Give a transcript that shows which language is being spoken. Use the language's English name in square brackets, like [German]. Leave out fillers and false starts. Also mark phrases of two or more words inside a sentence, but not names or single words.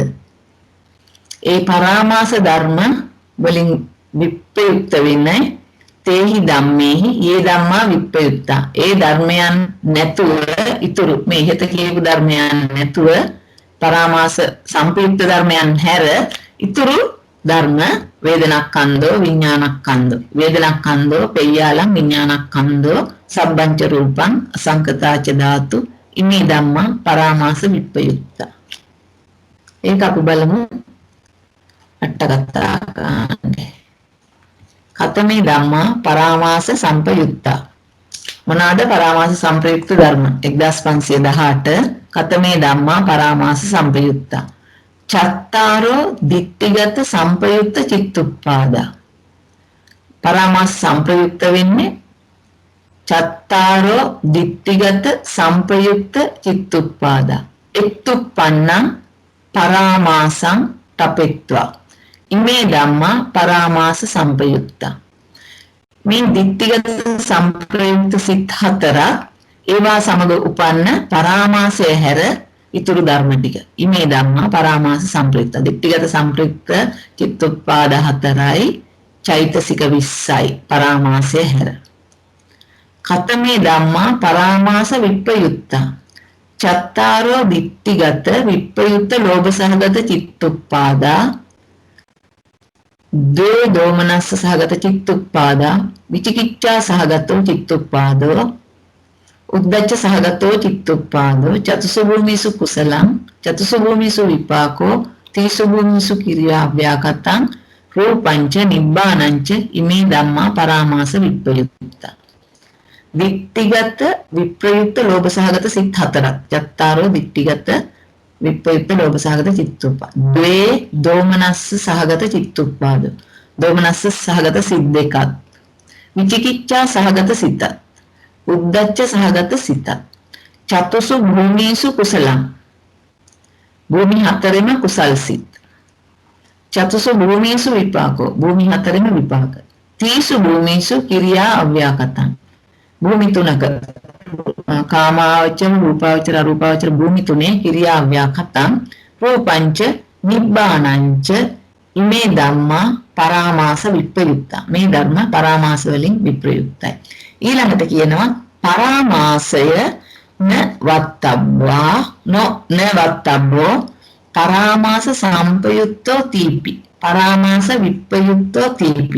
[Sinhala] ඒ පරාමාස ධර්ම වලින් විප්‍රයුක්ත වෙන්නේ [Pali] තේහි ධම්මේහි යේ ධම්මා විප්‍රයුක්තා. [Sinhala] ඒ ධර්මයන් නැතුව ඉතුරු මේ ඉහත කියපු ධර්මයන් නැතුව පරාමාස සංප්‍රයුක්ත ධර්මයන් හැර ඉතුරු ධර්ම [Pali] වේදනක්ඛන්தோ විඥානක්ඛන්தோ වේදනක්ඛන්தோ පෙය්‍යාලං විඥානක්ඛන්தோ සබ්බංච රූපං අසංකතාච ධාතු ඉමේ ධම්මා පරාමාස විප්‍රයුක්තා. [Sinhala] ඒක අපි බලමු අට්ඨගතා කාණ්ඩේ. [Pali] කතමේ ධම්මා පරාමාස සංපයුක්තා. [Sinhala] මොනවාද පරාමාස සංප්‍රයුක්ත ධර්ම? 1518 [Pali] කතමේ ධම්මා පරාමාස සංපයුක්තා. චත්තාරෝ දිට්ඨිගත සංපයුක්ත චිත්තුප්පාදා. [Sinhala] පරාමාස සංප්‍රයුක්ත වෙන්නේ [Pali] චත්තාරෝ දිට්ඨිගත සංපයුක්ත චිත්තුප්පාදා. එක්තුප්පන්නං පරාමාසං තපෙත්වා. ඉමේ ධම්මා පරාමාස සංපයුක්තා. [Sinhala] මේ දිට්ඨිගත සංප්‍රයුක්ත සිත් හතර ඒවා සමග උපන්න පරාමාසය හැර ඉතුරු ධර්ම ටික. [Pali] ඉමේ ධම්මා පරාමාස සංප්‍රයුක්ත. [Sinhala] දිට්ඨිගත සංප්‍රයුක්ත චිත්තුප්පාද හතරයි චෛතසික 20යි පරාමාසය හැර. [Pali] කතමේ ධම්මා පරාමාස විප්‍රයුක්තා. චත්තාරෝ දිට්ඨිගත විප්‍රයුක්ත ලෝභ සහගත චිත්තුප්පාදා. දේ දෝමනස්ස සහගත චිත්තුප්පාදා. විචිකිච්ඡා සහගතෝ චිත්තුප්පාදෝ. උද්දච්ච සහගතෝ චිත්තුප්පාදෝ. චතුසු භූමිසු කුසලං චතුසු භූමිසු විපාකෝ තීසු භූමිසු කිරියා ව්‍යාකතං රූපංච නිබ්බානංච ඉමේ ධම්මා පරාමාස විප්‍රයුක්තා. [Sinhala] දිට්ඨිගත විප්‍රයුක්ත ලෝභ සහගත සිත් හතරක්. [Pali] චත්තාරෝ දිට්ඨිගත විප්‍රයුක්ත ලෝභ සහගත චිත්තුප්පාද. ද්වේ දෝමනස්ස සහගත චිත්තුප්පාද. [Sinhala] දෝමනස්ස සහගත සිත් දෙකක්. විචිකිච්ඡා සහගත සිතක්. උද්දච්ච සහගත සිතක්. [Pali] චතුසු භූමිසු කුසලං. [Sinhala] භූමි හතරෙම කුසල් සිත්. [Pali] චතුසු භූමිසු විපාකෝ. [Sinhala] භූමි හතරෙම විපාක. [Pali] තීසු භූමිසු කිරියා අව්‍යාකතං. [Sinhala] භූමි තුනක කාමාවචර රූපාවචර අරූපාවචර භූමි තුනේ [Pali] කිරියා ව්‍යාකතං රූපංච නිබ්බානංච ඉමේ ධම්මා පරාමාස විප්‍රයුක්තා. [Sinhala] මේ ධර්ම පරාමාස වලින් විප්‍රයුක්තයි. ඊළඟට කියනවා පරාමාසය [Pali] න වත්තබ්බා න වත්තබ්බෝ පරාමාස සම්පයුක්තෝ තීපි. පරාමාස විප්‍රයුක්තෝ තීපි.